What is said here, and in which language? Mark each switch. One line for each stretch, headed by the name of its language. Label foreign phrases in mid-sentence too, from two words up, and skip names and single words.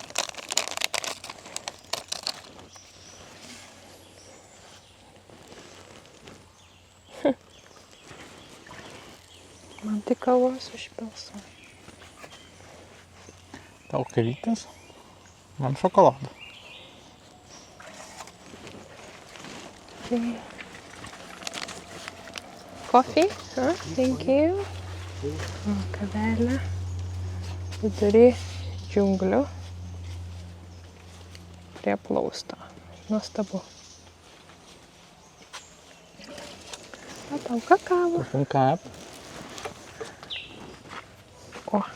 Lithuanian: Man tik kavos užpilso. Tau kavytės, man šokoladą. Okay.
English: Coffee? Huh? Thank you.
Lithuanian: Kavelė. Vidury džiunglių. Prie plausto. Nuostabu. O tau kakavo. Kap. O,